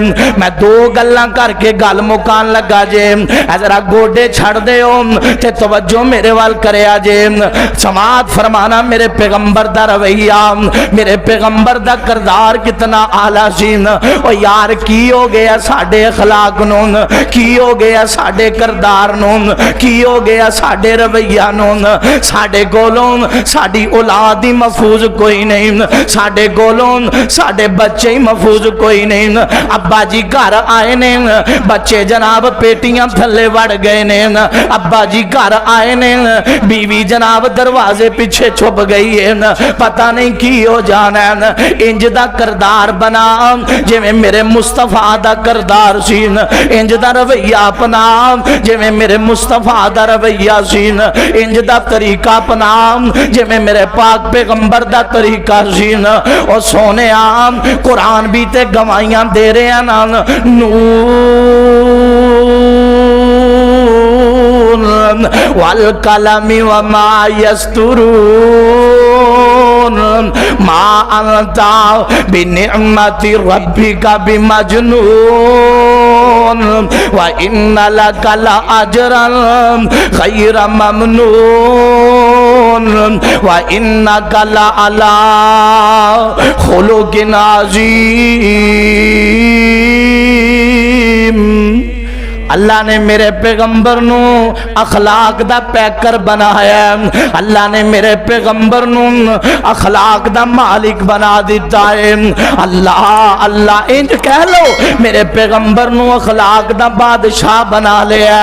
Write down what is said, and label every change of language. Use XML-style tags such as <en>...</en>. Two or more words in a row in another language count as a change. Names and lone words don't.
<pa>میں دو گلاں کر کے گل مکان لگا جے، ذرا گوڈے چھڑ دے ہو تے توجہ میرے وال کرے آجے۔ سماعت فرمانا میرے پیغمبر دا رویہ، میرے پیغمبر دا کردار کتنا اعلیٰ سی۔ او یار کی ہو گیا ساڈے اخلاق نو، کی ہو گیا ساڈے کردار نو، کی ہو گیا ساڈے رویہ نو؟ ساڈے کولوں ساڈی اولاد ہی محفوظ کوئی نہیں، ساڈے کولوں ساڈے بچے ہی محفوظ کوئی نہیں۔ ابا جی گھر آئے نے، بچے جناب پیٹیاں تھلے وڑ گئے نے، ابا جی گھر آئے نے، بیوی جناب دروازے پیچھے چھپ گئی ہے، پتہ نہیں کی ہو جانا ہے۔ انج دا کردار بنا جے میں میرے مصطفیٰ دا کردار سی، انج دا رویہ اپنا جے میں میرے مصطفیٰ دا رویہ سی، انج دا طریقہ اپنا جے میں میرے پاک پیغمبر دا طریقہ سی۔ اور سونے عام قرآن بھی تے گوائیاں دے رہے ہیں نا،</pa> <ar>والقلم وما يسطرون ما انت بنعمت ربك بمجنون وان لك لاجرا غير ممنون وانك لعلى خلق عظيم۔</ar> <pa>اللہ نے میرے پیغمبر نو اخلاق دا پیکر بنایا، اللہ نے میرے پیغمبر نو اخلاق دا مالک بنا دیتا ہے۔ اللہ اللہ انج کہہ لو میرے پیغمبر نو اخلاق دا بادشاہ بنا لیا۔</pa>